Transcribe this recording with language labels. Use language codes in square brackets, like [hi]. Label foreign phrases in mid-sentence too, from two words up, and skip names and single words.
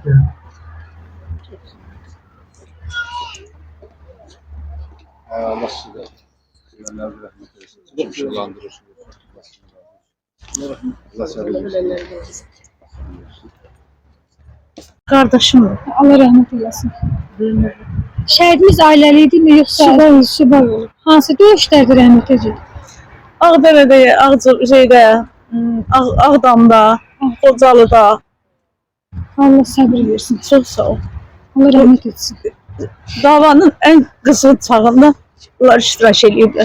[tr] Allah size güvenlerle rahmet eylesin. Işıklandırırsınız. Allah sabır versin. Kardeşim. Allah rahmet eylesin. Şehidimiz aileliydi mi yoksa? Subay olur. [az] Hansı dövüşlərdə rəhmət edəcək? Ağdərədə, Ağdamda, Qocalıda. [tr] Allah sabır versin. [az] Çox sağ ol. [tr] Allah rahmet etsin. [az] Davanın ən qızıl çağında bunlar iştirak ediblər.